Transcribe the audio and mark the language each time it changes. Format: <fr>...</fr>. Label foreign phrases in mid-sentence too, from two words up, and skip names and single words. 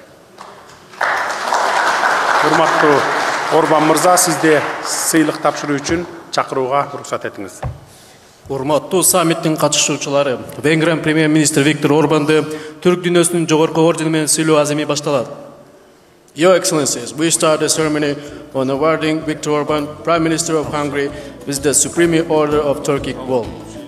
<ky>Урматтуу Орбан мырза, сизди сыйлык тапшыруу үчүн чакырууга уруксат этиңиз. Урматтуу саммиттин катышуучулары, Венгрия премьер-министр Виктор Орбанды Түрк дүйнөсүнүн жогорку ордени менен сыйлоо аземи башталат.</ky> <en>Your Excellencies, we start the ceremony on awarding Viktor Orban, Prime Minister of Hungary, with the Supreme Order of Turkic Wall.</en>